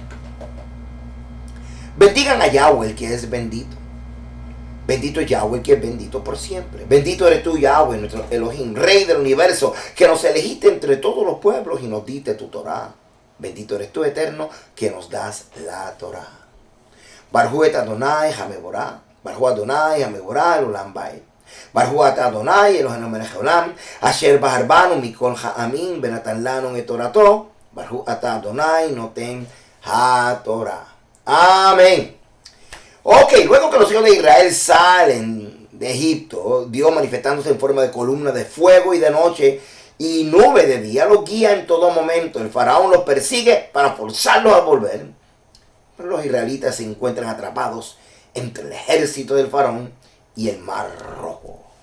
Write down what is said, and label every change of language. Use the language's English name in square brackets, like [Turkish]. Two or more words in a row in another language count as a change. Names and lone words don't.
[Spanish] Bendigan a Yahweh, el que es bendito. Bendito es Yahweh, el que es bendito por siempre. Bendito eres tú, Yahweh, nuestro Elohim, Rey del universo, que nos elegiste entre todos los pueblos y nos diste tu Torah. Bendito eres tú, Eterno, que nos das la Torah. [Hebrew] ברכו את ה׳ המבורך ברוך ה׳ המבורך לעולם ועד. ברוך אתה ה׳ אלהינו מלך העולם אשר בחר בנו מכל העמים ונתן לנו את תורתו. ברוך אתה ה׳ נותן התורה. [Spanish] Amén. Ok, luego que los hijos de Israel salen de Egipto, Dios manifestándose en forma de columna de fuego y de noche y nube de día, los guía en todo momento. El faraón los persigue para forzarlos a volver. Pero los israelitas se encuentran atrapados entre el ejército del faraón y el Mar Rojo.